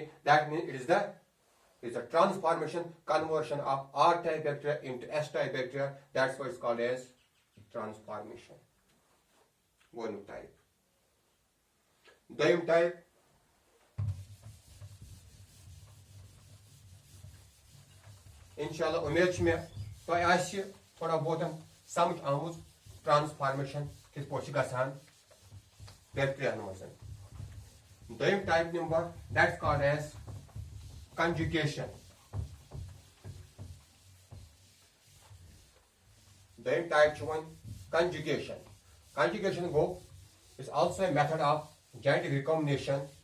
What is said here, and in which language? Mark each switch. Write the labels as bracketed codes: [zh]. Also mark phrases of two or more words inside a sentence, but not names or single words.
[en] That means it is a transformation, conversion of R type bacteria into S type bacteria. That's why it's called as transformation. One type. Doim type. [ks] Inshallah, umid छ मे तोय आसि थोड़ा बहुत समझ आमुज ट्रांसफॉर्मेशन किस पोछ गसान बैक्टीरिया मजन. [en] Doim type number that's called as conjugation. Doim type छ one conjugation. Conjugation go is also a method of genetic recombination.